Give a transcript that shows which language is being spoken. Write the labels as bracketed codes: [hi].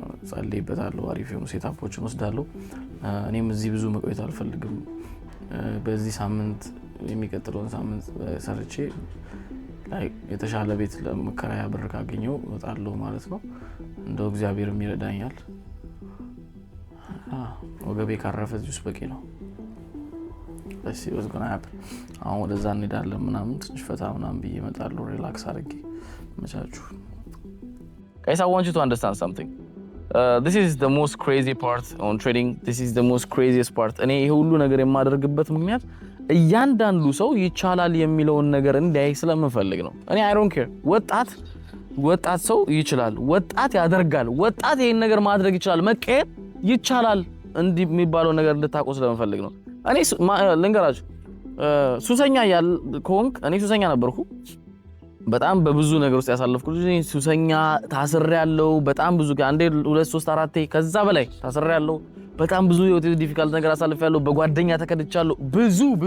[am] ጸልይበታለሁ፣ አሪፍ የሆኑ ሴታፖችን ወስዳለሁ። እኔም እዚህ ብዙ መቆየት አልፈልግም። በዚህ ሳምንት የሚቀጥለውን ሳምንት ሰርቼ ላይ የተሻለ ቤት ለመከራያ ብር ካገኘው እወጣለሁ ማለት ነው። እንደው እግዚአብሔርም ይረዳኛል። ወገቤ ካረፈ እዚህ በቂ ነው። እሺ ወዝጎና ያፕል አሁን ወደዛ እንሄዳለን ምናምን ትንሽ ፈታ ምናምን ብዬ እመጣለሁ ሪላክስ አድርጌ መቻችሁ። [en] Guys, I want you to understand something. This is the most crazy part on trading. This is the most craziest part. [am] እኔ ይሄ ሁሉ ነገር የማደርግበት ምክንያት እያንዳንዱ ሰው ይቻላል የሚለውን ነገር እንዲያይ ስለምፈልግ ነው። እኔ [en] I don't care [am] ወጣት ሰው ይችላል፣ ወጣት ያደርጋል፣ ወጣት ይሄን ነገር ማድረግ ይችላል፣ መቀየር ይቻላል እንዲህ የሚባለው ነገር ልታቆ ስለምፈልግ ነው። እኔ ልንገራችሁ ሱሰኛ ከሆንክ እኔ ሱሰኛ ነበርኩ። በጣም በብዙ ነገር ውስጥ ያሳለፍኩ ልጅ ሱሰኛ ታስሬያለሁ። በጣም ብዙ አንዴ 2 3 4 ከዛ በላይ ታስሬያለሁ። በጣም ብዙ የሆነ ዲፊካልት ነገር አሳልፌያለሁ። በጓደኛ ተከድቻለሁ። ብዙ